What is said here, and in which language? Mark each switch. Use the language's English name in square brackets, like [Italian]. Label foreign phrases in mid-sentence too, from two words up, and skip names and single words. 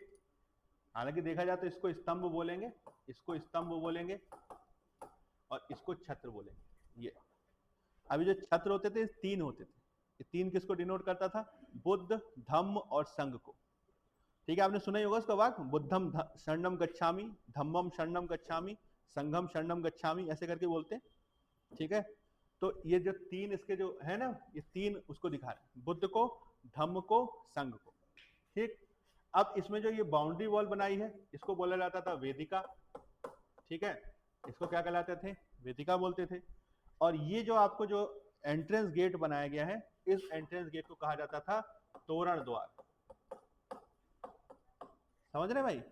[Hindi] हालांकि देखा जाए तो इसको स्तंभ बोलेंगे, इसको स्तंभ बोलेंगे, और इसको छत्र बोलेंगे। ये अभी जो छत्र होते थे, तीन होते थे। ये तीन किसको डिनोट करता था, बुद्ध, धम्म और संघ को, ठीक है। आपने सुना ही होगा उसका वाक्य, [Pali] बुद्धम शरणम गच्छामि, धम्मम शरणम गच्छामि, संघम शरणम गच्छामि, [Hindi] ऐसे करके बोलते हैं, ठीक है। तो ये जो तीन इसके जो है ना, ये तीन उसको दिखा रहे, बुद्ध को, धम्म को, संघ को, ठीक। अब इसमें जो ये [English] boundary wall [Hindi] बनाई है, इसको बोला जाता था वेदिका, ठीक है। इसको क्या कहलाते थे, वेदिका बोलते थे। और ये जो आपको जो [English] entrance gate [Hindi] बनाया गया है, इस [English] entrance gate [Hindi] को कहा जाता था तोरण द्वार, समझ रहे भाई।